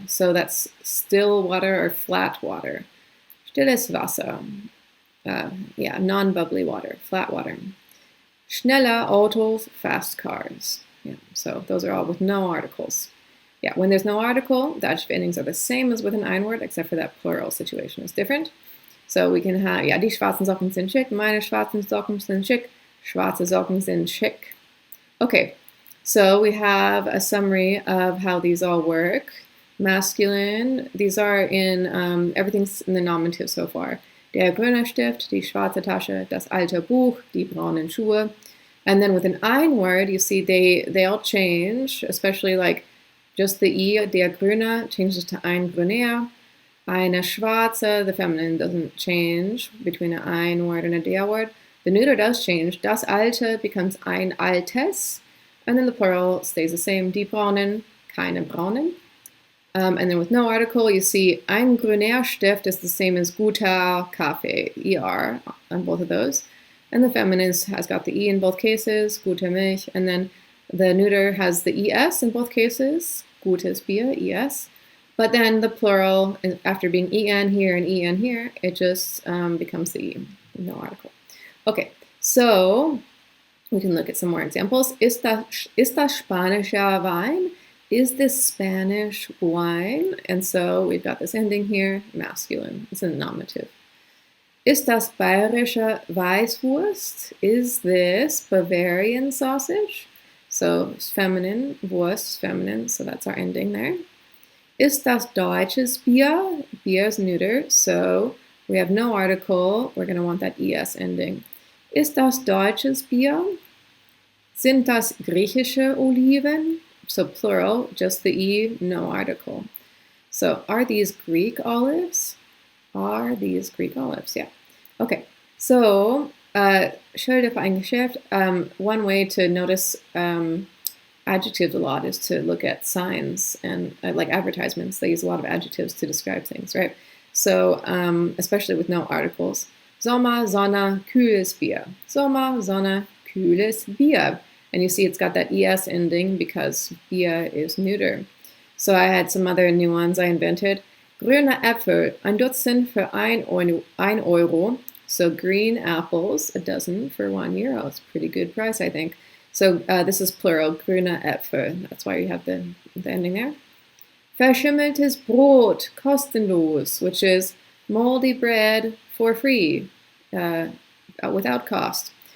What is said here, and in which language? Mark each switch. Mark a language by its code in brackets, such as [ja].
[en] So that's still water or flat water. [de] Stilles Wasser. [en] Non-bubbly water, flat water. [de] Schneller Autos, [en] fast cars. Yeah, so those are all with no articles. Yeah, when there's no article, the adjective endings are the same as with an ein word, except for that plural situation is different. So we can have, [de] die schwarzen Socken sind schick, meine schwarzen Socken sind schick, schwarze Socken sind schick. [en] Okay, so we have a summary of how these all work. Masculine, these are in, everything's in the nominative so far. [de] Der grüne Stift, die schwarze Tasche, das alte Buch, die braunen Schuhe. [en] And then with an ein word, you see they all change, especially like just the E, der grüne, changes to [de] ein grüner. Eine schwarze, [en] the feminine doesn't change between an ein word and a der word. The neuter does change. Das alte becomes [de] ein altes. [en] And then the plural stays the same. [de] Die braunen, keine braunen. [en] And then with no article, you see [de] ein grüner Stift [en] is the same as [de] guter Kaffee, [en] ER, on both of those. And the feminine has got the E in both cases, [de] gute Milch. [en] And then the neuter has the ES in both cases, [de] gutes Bier, [en] ES. But then the plural, after being en here and en here, it just becomes the E, no article. Okay, so we can look at some more examples. [de] Ist das spanischer Wein? [en] Is this Spanish wine? And so we've got this ending here, masculine. It's a nominative. [de] Ist das bayerische Weißwurst? [en] Is this Bavarian sausage? So feminine, Wurst, feminine, so that's our ending there. [de] Ist das deutsches Bier? [en] Bier is neuter, so we have no article. We're going to want that es ending. [de] Ist das deutsches Bier? Sind das griechische Oliven? [en] So plural, just the E, no article. So are these Greek olives? Are these Greek olives? Yeah. Okay. So, [de] Schilder für ein Geschäft. [en] One way to notice adjectives a lot is to look at signs and like advertisements. They use a lot of adjectives to describe things, right? So, especially with no articles. [de] Sommer, Sonne, kühles Bier. Sommer, Sonne, kühles Bier. [en] And you see it's got that es ending because Bier is neuter. So I had some other new ones I invented. [de] Grüne Äpfel, ein Dutzend für ein Euro. [en] So green apples, a dozen for €1. It's a pretty good price, I think. So this is plural, [de] grüne Äpfel. [en] That's why you have the ending there. [de] Verschimmeltes Brot, kostenlos, [en] which is moldy bread for free, without cost.